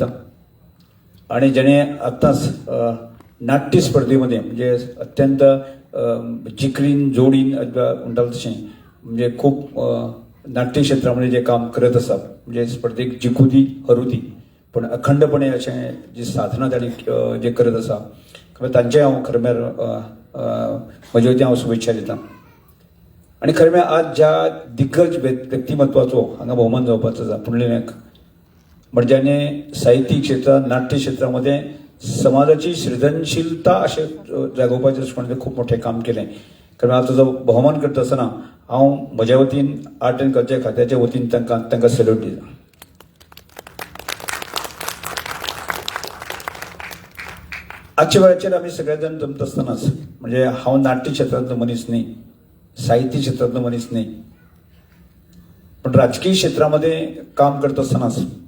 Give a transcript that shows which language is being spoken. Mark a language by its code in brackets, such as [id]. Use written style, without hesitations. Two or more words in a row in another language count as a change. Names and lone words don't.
[kok] आणि जेणे आत्ताच नाट्य स्पर्धेमध्ये म्हणजे अत्यंत जिकरीन जोडीन म्हणटात तशें म्हणजे खूप नाट्य क्षेत्रामध्ये जे काम करत आसा म्हणजे स्पर्धेक जिखुदी हरूदी पण अखंडपणे अशें जी साधना तांणी जे करत आसा तांचे हांव खरें म्हळ्यार म्हजे वतीन हांव शुभेच्छा दिता. आणि खरें म्हळ्यार आज ज्या दिग्गज व्यक्तिमत्वाचो हांगा भोवमान जावपाचो आसा [mr] पुंडलीक म्हणजे ज्याने साहित्यिक क्षेत्रात नाट्य क्षेत्रामध्ये समाजाची सृजनशीलता असे जागोवपाच्या दृष्टिकोनातून खूप मोठे काम केले. [kok] कारण आता जो बहुमान करता आसतना हांव म्हज्या वतीन [en] art and culture [kok] खात्याच्या वतीन तांकां सॅल्यूट दिता. आजच्या वेळाचेर आमी सगळे जाण जमता आसतनाच म्हणजे हांव नाट्य क्षेत्रांतलो मनीस न्ही, साहित्य क्षेत्रांतलो मनीस न्ही, पण राजकीय क्षेत्रामध्ये काम करता आसतनाच